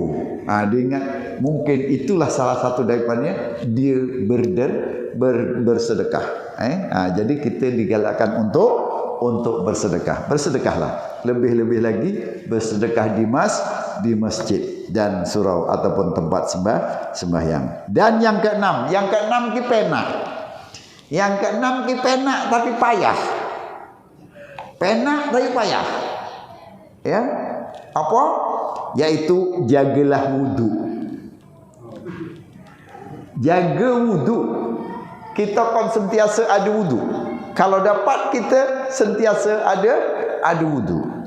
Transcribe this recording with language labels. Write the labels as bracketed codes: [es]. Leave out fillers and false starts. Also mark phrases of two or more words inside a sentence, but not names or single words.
[ms] Dia ingat mungkin itulah salah satu daripadanya dia bersedekah. Jadi kita digalakkan untuk bersedekah. Bersedekahlah. Lebih-lebih lagi bersedekah di masjid dan surau ataupun tempat sembahyang. Dan yang keenam [jv] ki penak. [ms] Yang keenam [jv] ki penak [ms] tapi payah. [jv] Penak tapi payah. Ya. [ms] Apa? Yaitu jagalah wudu. Jaga wudu. Kita kan sentiasa ada wudu. Kalau dapat kita sentiasa ada wudu.